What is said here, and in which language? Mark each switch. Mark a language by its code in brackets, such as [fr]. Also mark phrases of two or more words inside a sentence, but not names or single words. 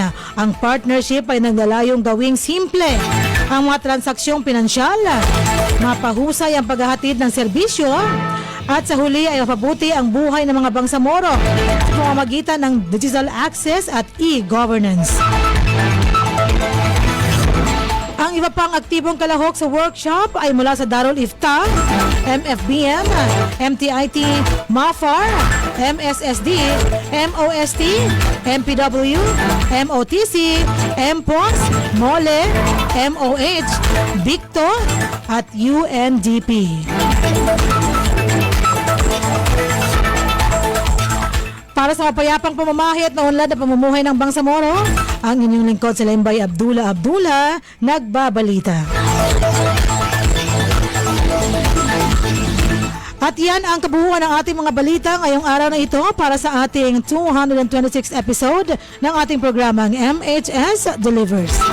[tl] Ang partnership ay naglalayong gawing simple ang mga transaksyong pinansyal, mapahusay ang paghahatid ng serbisyo At sa huli ay mapabuti ang buhay ng mga Bangsamoro sa pamamagitan ng [en] digital access [tl] at e-governance. Ang iba pang aktibong kalahok sa workshop ay mula sa Darul Ifta, MFBM, MTIT, MAFAR, MSSD, MOST, MPW, MOTC, MPOS, MOLE, MOH, BICTO, at UNDP. Para sa mapayapang pamamahay at naunlad na pamumuhay ng Bangsamoro, ang inyong lingkod sa Lembay Abdullah nagbabalita. At yan ang kabuuan ng ating mga balita ngayong araw na ito para sa ating 226th episode ng ating programang MHS Delivers.